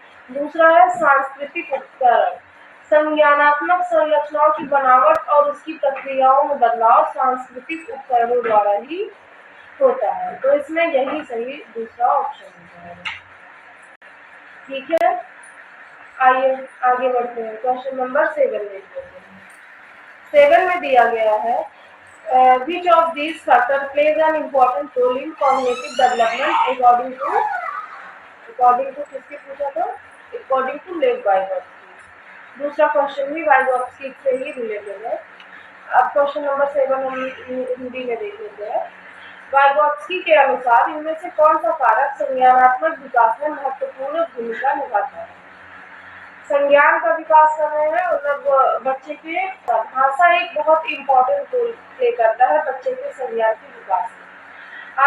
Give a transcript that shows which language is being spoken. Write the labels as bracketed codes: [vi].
[hi] दूसरा है सांस्कृतिक उपकरण। संज्ञानात्मक संरचनाओं की बनावट और उसकी प्रक्रियाओं में बदलाव सांस्कृतिक उपकरणों द्वारा ही होता है। तो इसमें यही सही दूसरा ऑप्शन होता है। ठीक है, आइए आगे बढ़ते हैं, क्वेश्चन नंबर 7 देखते हैं। 7 में दिया गया है [en] which of these factors plays an important role in cognitive development according to [hi] किसके पूछा था, [en] according to Lev Vygotsky. [hi] दूसरा क्वेश्चन भी वाइगोत्स्की से ही रिलेटेड है। अब क्वेश्चन नंबर 7 हम हिंदी में देख लेते हैं। वाइगोत्स्की के अनुसार इनमें से कौन सा कारक संज्ञानात्मक विकास में महत्वपूर्ण भूमिका निभाता है। संज्ञान का विकास कर रहे हैं, मतलब बच्चे के भाषा एक बहुत इम्पोर्टेंट रोल प्ले करता है बच्चे के संज्ञान के विकास में।